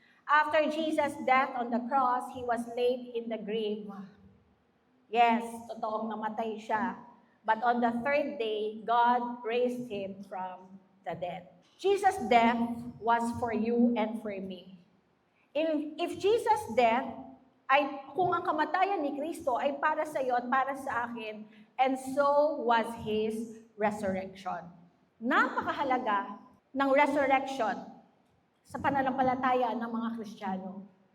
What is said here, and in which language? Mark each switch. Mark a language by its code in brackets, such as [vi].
[en] After Jesus' death on the cross, He was laid in the grave. [tl] Yes, totoong namatay siya. [en] But on the 3rd day, God raised Him from the dead. Jesus' death was for you and for me. If Jesus' death [tl] ay kung ang kamatayan ni Kristo ay para sa iyo at para sa akin, [en] and so was His resurrection. [tl] Napakahalaga ng resurrection sa pananampalataya ng mga Kristiyano.